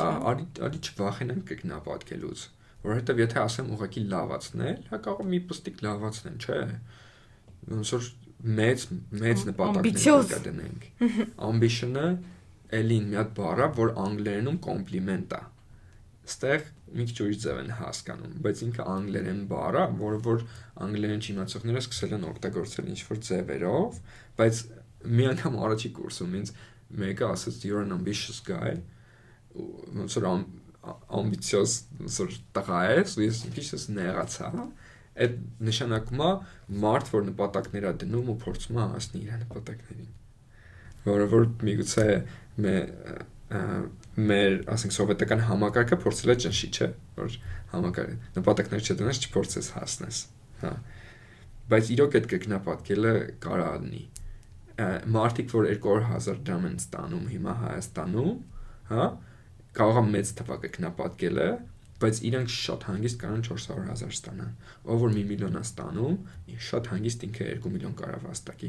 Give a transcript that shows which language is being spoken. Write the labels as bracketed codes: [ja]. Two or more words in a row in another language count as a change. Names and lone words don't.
[hy] Հա, արի չվախենանք կրկնապատկելուց, որովհետև եթե ասեմ ուղղակի լավացնել, հա կարող մի պստիկ լավացնեմ, չէ։ Ոնց որ մեծ նպատակներ կդնենք։ Ambition-ը էլին մի հատ բառ է, որ անգլերենում կոմպլիմենտ է։ Ստեղ մի քիչ ուրիշ ձև են հասկանում, բայց ինքը անգլերեն բառ է, որը որ անգլերեն չիմացողները սկսել են օգտագործել ինչ-որ ձևերով, բայց մի անգամ առաջի կուրսում ինձ մեկը ասաց [en] you're an ambitious guy, [hy] ոնց որ ամբիցիոզ ոնց որ տղա ես, ու ես քիչ նեղացա։ Այդ նշանակում է մարդ, որ նպատակներ է դնում ու փորձում է հասնել իր նպատակներին։ Որը որ միգուցե մեր ասենք սովետական համակարգը փորձել է ճնշի, չէ՞, որ համակարգ նպատակներ չդնես, չփորձես հասնես, հա։ Բայց իրոք այդ կրկնապատկելը կարա լինի։ Մարդիկ, որ 200,000 դրամ են ստանում հիմա Հայաստանում, հա, կարող է մեծ թվակ կրկնապատկելը, բայց իրանք շատ հանգիստ կարան 400,000 ստանան։ Ով որ 1 միլիոն է ստանում, շատ հանգիստ ինքը 2 միլիոն կարա վաստակի։